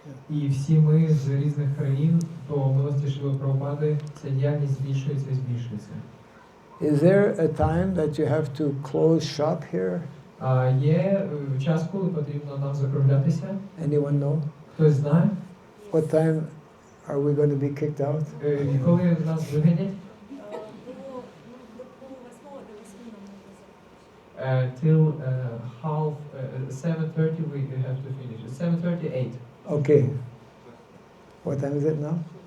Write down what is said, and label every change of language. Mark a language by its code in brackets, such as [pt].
[uk] І всі ми з різних країн, по милості Шріли Прабхупади, ця діяльність збільшується і збільшується. [en] Is there a time that you have to close shop here? [uk] Є час, коли потрібно нам закруглятися. [en] Anyone know? [uk] Хтось знає? [en] What time are we going to be kicked out? [uk] І коли нас виганять? [en] Till half 7:30 we have to finish. 7:38. Okay. What time is it now?